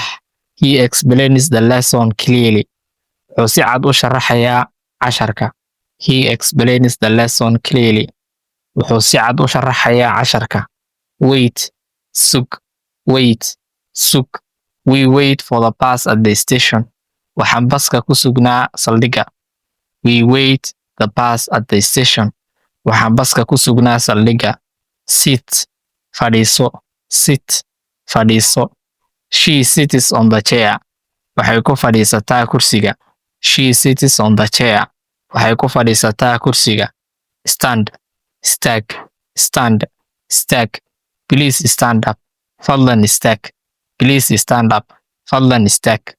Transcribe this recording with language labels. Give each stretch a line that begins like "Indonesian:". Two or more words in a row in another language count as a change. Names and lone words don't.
English: He explains the lesson clearly.
Somali: Wuxuu si cad u sharaxayaa casharka.
English: He explains the lesson clearly.
Somali: Wuxuu si cad u sharaxayaa casharka.
English: Wait sug. We wait for the bus at the station.
Somali: Waxaan baska ku sugnaa saldhigga.
English: We wait the bus at the station.
Somali: Waxaan baska ku sugnaa saldhigga.
English: Sit fadhiiso. She sits on the chair.
Somali: Waxay ku fadhiisataa kursiga.
English: She sits on the chair.
Somali: Waxay ku fadhiisataa kursiga.
English: Stand. Please stand up.
Somali: Fadlan istaag.
English: Please stand up.
Somali: Fadlan istaag.